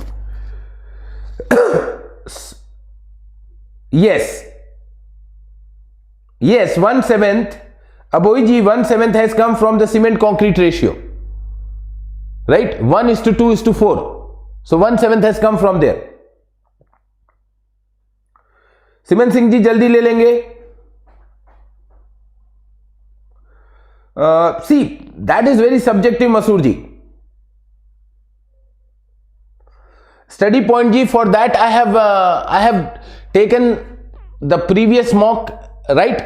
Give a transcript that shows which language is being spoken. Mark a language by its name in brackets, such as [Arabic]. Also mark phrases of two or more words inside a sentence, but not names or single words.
[English] Yes, 1/7. Aboyji, 1/7 has come from the cement concrete ratio. Right? 1:2:4. So 1/7 has come from there. [Hindi] सिमन सिंह जी जल्दी ले लेंगे. [English] See, that is very subjective, Masoor ji. Study point ji, for that I have taken the previous mock, right?